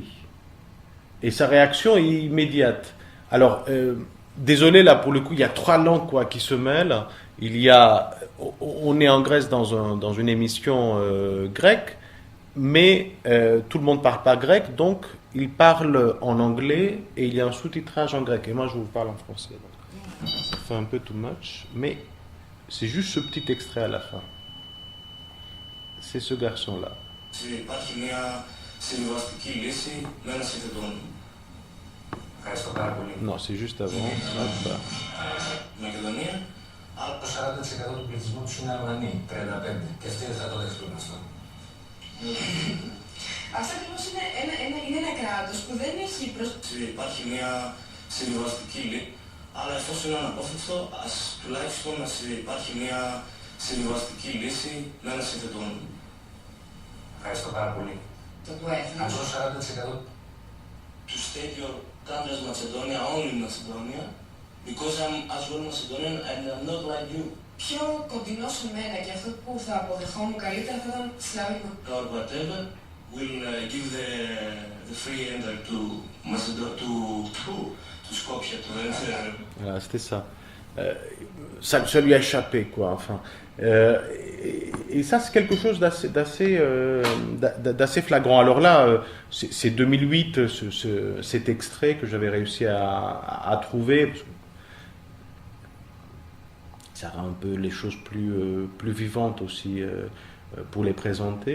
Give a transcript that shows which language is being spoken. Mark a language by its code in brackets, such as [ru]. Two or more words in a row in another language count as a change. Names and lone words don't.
[fr] Et sa réaction est immédiate. Alors, désolé, là, pour le coup, il y a 3 langues qui se mêlent. On est en Grèce dans une émission grecque, mais tout le monde ne parle pas grec, donc ils parlent en anglais et il y a un sous-titrage en grec. Et moi, je vous parle en français. Donc, ça fait un peu [en] too much, [fr] mais c'est juste ce petit extrait à la fin. C'est ce garçon-là. [el] Υπάρχει μια συμβιβαστική λύση με ένα σύνθετο όνομα. Ευχαριστώ πάρα πολύ. [fr] Non, c'est juste avant. Hop. [el] Μακεδονία. Αλλά το 40% του πληθυσμού του είναι Αλβανοί, 35. Και αυτοί δεν θα το δεχτούν αυτό. Αυτό ακριβώς είναι ένα κράτος που δεν έχει Υπάρχει μια συμβιβαστική λύση, αλλά εφόσον είναι αναπόφευκτο, ας τουλάχιστον να υπάρχει μια συμβιβαστική λύση με ένα σύνθετο όνομα. Ευχαριστώ πάρα πολύ. Το του έθνου. [en] Αυτό 40% to state your country as Macedonia, only Macedonia, because I'm as well Macedonian and I'm not like you. [el] Πιο κοντινό σε μένα και αυτό που θα αποδεχόμουν καλύτερα θα ήταν Σλάβικο. [en] Or whatever will give the free entry to Macedonia, to Skopje, to enter. [fr] Voilà, c'était ça. Ça lui a échappé, quoi. Enfin, et ça, c'est quelque chose d'assez flagrant. Alors là, c'est 2008, cet extrait que j'avais réussi à trouver. Parce que ça rend un peu les choses plus vivantes aussi pour les présenter.